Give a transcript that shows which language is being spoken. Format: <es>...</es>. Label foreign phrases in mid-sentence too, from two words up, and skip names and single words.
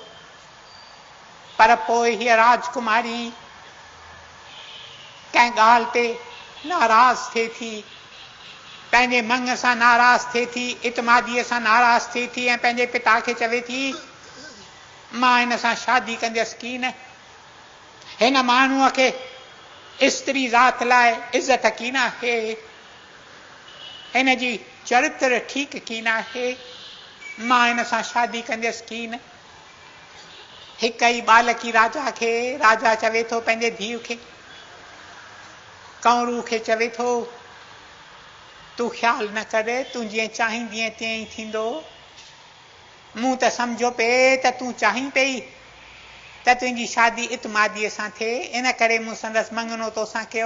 <sd>पर पोइ हीअ राजकुमारी कंहिं ॻाल्हि ते नाराज़ थिए थी, पंहिंजे मङ सां नाराज़ थिए थी, इतमादीअ सां नाराज़ थिए थी ऐं पंहिंजे पिता खे चवे थी मां हिन सां शादी कंदसि की न। हिन माण्हूअ खे स्त्री ज़ात लाइ इज़त की न आहे, हिन जी चरित्र ठीकु की न आहे, मां हिन सां शादी कंदसि की न। हिकु ई बालकी राजा खे राजा चवे थो पंहिंजे धीउ खे, कंवरू खे चवे थो तूं ख़्यालु न कर, तूं जीअं चाहींदीअं तीअं ई थींदो। मूं त सम्झो पे त तूं चाहीं पई त तुंहिंजी शादी इतमादीअ सां थिए, इन करे मूं संदसि मङणो तोसां कयो।</sd>